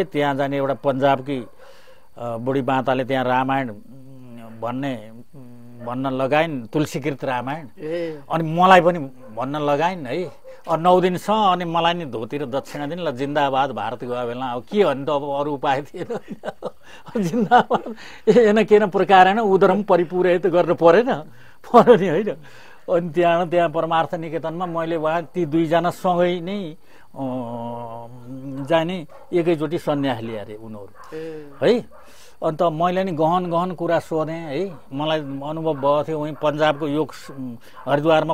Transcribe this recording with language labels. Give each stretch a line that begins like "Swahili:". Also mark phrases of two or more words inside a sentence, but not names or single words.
Nepali: त्यहाँ जाने एउटा पन्जाबकी बुढी माताले त्यहाँ रामायण भन्न लगाइन्, तुलसीकृत रामायण। अनि मलाई पनि भन्न लगाइन् है। 9 दिनसम्म अनि मलाई नि धोती र दक्षिणा दिन ल जिन्दाबाद भारत गयो बेला। अब के भन्नु त, अब अरू उपाय थिएन। जिन्दाबाद
Sanskrit: एन केन प्रकारेण उदरम परिपूरित
Nepali: गर्न परेन नि होइन। अनि त्यहाँ परमार्थ निकेतनमा मैले उहाँ ती दुईजना सँगै नै जाने एकैचोटि सन्यास लिए अरे उनीहरू है। अन्त मैले नि गहन कुरा सोधेँ है। मलाई अनुभव भएको थियो उहीँ पन्जाबको योग हरिद्वारमा